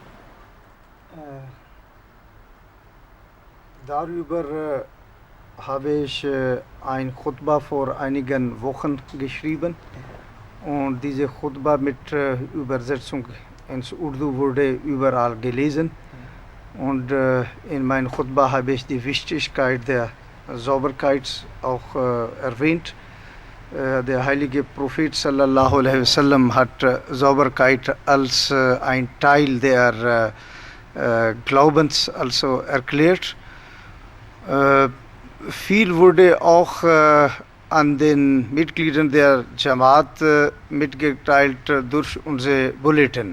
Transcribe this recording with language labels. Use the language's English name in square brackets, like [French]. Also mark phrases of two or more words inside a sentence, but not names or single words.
[German] Darüber habe ich ein Khutbah vor einigen Wochen geschrieben und diese Khutbah mit Übersetzung ins Urdu wurde überall gelesen und in meinem Khutbah habe ich die Wichtigkeit der Sauberkeit auch erwähnt. Der heilige Prophet [Arabic] صلى الله عليه وسلم [German] hat Sauberkeit als ein Teil der Glaubens also erklärt. Viel wurde auch an den Mitgliedern der Jamaat mitgeteilt durch unsere Bulletin.